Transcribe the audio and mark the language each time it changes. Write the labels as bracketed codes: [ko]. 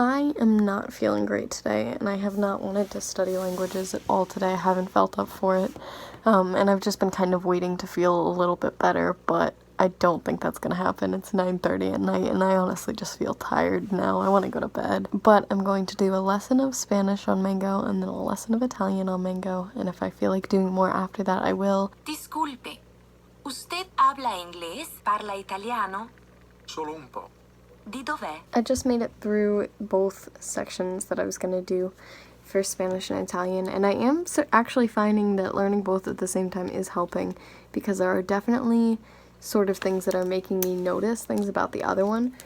[en] I am not feeling great today, and I have not wanted to study languages at all today. I haven't felt up for it, and I've just been kind of waiting to feel a little bit better, but I don't think that's gonna happen. It's 9:30 at night, and I honestly just feel tired now. I want to go to bed. But I'm going to do a lesson of Spanish on Mango, and then a lesson of Italian on Mango, and if I feel like doing more after that, I will. [es] Disculpe, usted habla inglés? [it] Parla italiano? Solo un po'. Di dov'è? [en] I just made it through both sections that I was gonna do for Spanish and Italian, and I am actually finding that learning both at the same time is helping, because there are definitely sort of things that are making me notice things about the other one.